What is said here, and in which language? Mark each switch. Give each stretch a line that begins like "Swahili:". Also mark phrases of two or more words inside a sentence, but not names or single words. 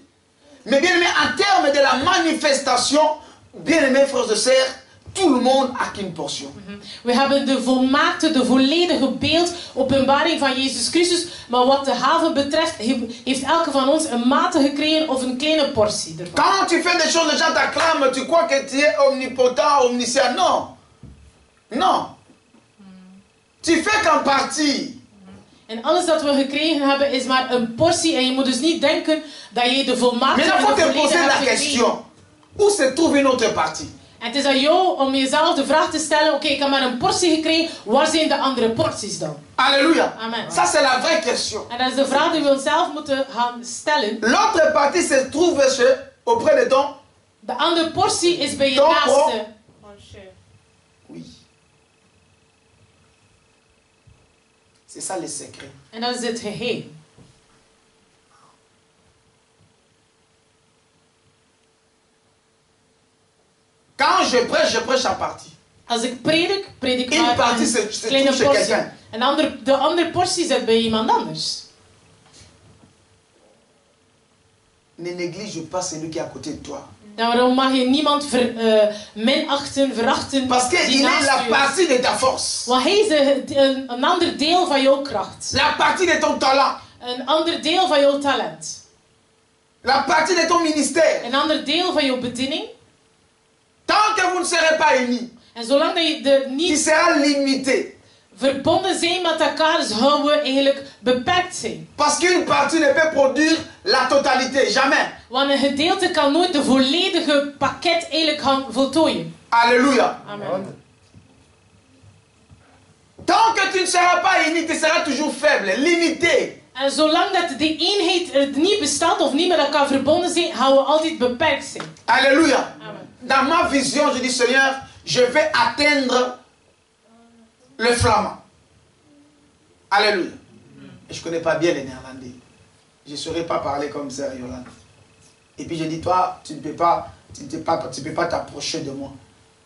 French: Mais bien aimé, en termes de la manifestation, bien aimé frères et sœurs, tout le monde a qu'une portion.
Dutch: We hebben de volmaakte, de volledige beeld, openbaring van Jezus Christus. Maar wat de haven betreft, heeft elke van ons een mate gekregen of een kleine portie ervan.
French: Quand tu fais des choses, les gens t'acclament, tu crois que tu es omnipotent, omniscient. Non. Non. Tu fais qu'en partie.
Dutch: En alles dat we gekregen hebben is maar een portie. En je moet dus niet denken dat je de volmaakte en de volledige hebt gekregen.
French: Où se trouve une autre partie?
Dutch: En het is aan jou om jezelf de vraag te stellen, oké, ik heb maar een portie gekregen, waar zijn de andere porties dan?
French: Alléluia. Amen. Ça c'est la vraie question.
Dutch: En dat is de vraag die we onszelf moeten gaan stellen.
French: L'autre partie se trouve auprès de ton.
Dutch: De andere portie is bij je naaste.
French: Oui. C'est ça le secret.
Dutch: En dat is het geheim.
French: Quand je prêche en partie.
Dutch: Als ik predik
French: Une
Dutch: maar
French: partie
Dutch: een
French: se
Dutch: kleine
French: trouve chez
Dutch: portie.
French: quelqu'un.
Dutch: De andere portie zit bij iemand anders.
French: Ne néglige pas celui qui est à côté de toi.
Dutch: Daarom mag je niemand minachten, verachten.
French: Parce qu'il est la partie de ta force.
Dutch: Want hij is een ander deel van jouw kracht.
French: La partie de ton talent.
Dutch: Een ander deel van jouw talent.
French: La partie de ton ministère.
Dutch: Een ander deel van jouw bediening.
French: Tant que vous ne serez pas unis,
Dutch: En zolang dat je
French: tu
Dutch: niet
French: seras limité.
Dutch: verbonden zijn met elkaar, zouden we eigenlijk beperkt zijn.
French: Parce qu'une partie ne peut produire la totalité, jamais.
Dutch: Want een gedeelte kan nooit de volledige pakket eigenlijk gaan voltooien.
French: Alléluia. Amen. Tant que tu ne seras pas uni, tu seras toujours faible, limité.
Dutch: En zolang dat die eenheid er niet bestaat of niet met elkaar verbonden zijn, gaan we altijd beperkt zijn.
French: Alléluia. Amen. Dans ma vision, je dis Seigneur, je vais atteindre le flamand. Alléluia. Et je ne connais pas bien les néerlandais. Je ne saurais pas parler comme ça, Yolande. Et puis je dis, toi, tu ne peux pas t'approcher de moi.